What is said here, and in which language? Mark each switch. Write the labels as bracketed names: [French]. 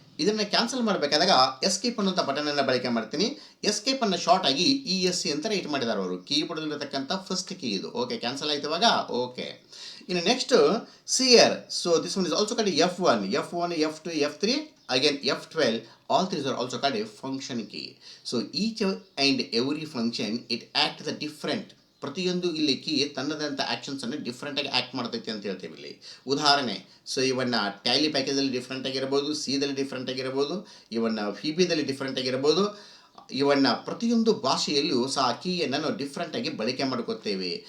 [Kannada] ಇದನ್ನು ಕ್ಯಾನ್ಸಲ್ ಮಾಡಬೇಕಾದಾಗ ಎಸ್ಕೇಪ್ ಅನ್ನೋಂಥ ಬಟನನ್ನು ಬಳಕೆ ಮಾಡ್ತೀನಿ. ಎಸ್ಕೇಪನ್ನು ಶಾರ್ಟ್ ಆಗಿ ESC ಅಂತ ರೈಟ್ ಮಾಡಿದ್ದಾರೆ ಅವರು. ಕೀಬೋರ್ಡಲ್ಲಿರತಕ್ಕಂಥ ಫಸ್ಟ್ ಕೀ ಇದು. ಓಕೆ, ಕ್ಯಾನ್ಸಲ್ ಆಯ್ತು ಇವಾಗ. [English] Okay, ಇನ್ನು next CR. This one is also called F1, F2, F3, again F12. All these are also called a function key. Each and every function it acts the different. [Kannada] ಪ್ರತಿಯೊಂದು ಇಲ್ಲಿ key ತನ್ನದಂಥ ಆ್ಯಕ್ಷನ್ಸನ್ನು ಡಿಫ್ರೆಂಟಾಗಿ act ಮಾಡ್ತೈತಿ ಅಂತ ಹೇಳ್ತೀವಿ ಇಲ್ಲಿ. ಉದಾಹರಣೆ, ಇವನ್ನ ಟ್ಯಾಲಿ ಪ್ಯಾಕೇಜಲ್ಲಿ ಡಿಫ್ರೆಂಟ್ ಆಗಿರ್ಬೋದು, ಸಿದಲ್ಲಿ ಡಿಫ್ರೆಂಟ್ ಆಗಿರ್ಬೋದು, ಇವನ್ನ FIBದಲ್ಲಿ ಡಿಫ್ರೆಂಟ್ ಆಗಿರ್ಬೋದು, ಇವನ್ನ ಪ್ರತಿಯೊಂದು ಭಾಷೆಯಲ್ಲೂ ಸಹ ಕೀಯನ್ನು ನಾವು ಡಿಫ್ರೆಂಟಾಗಿ ಬಳಕೆ ಮಾಡ್ಕೋತೇವೆ.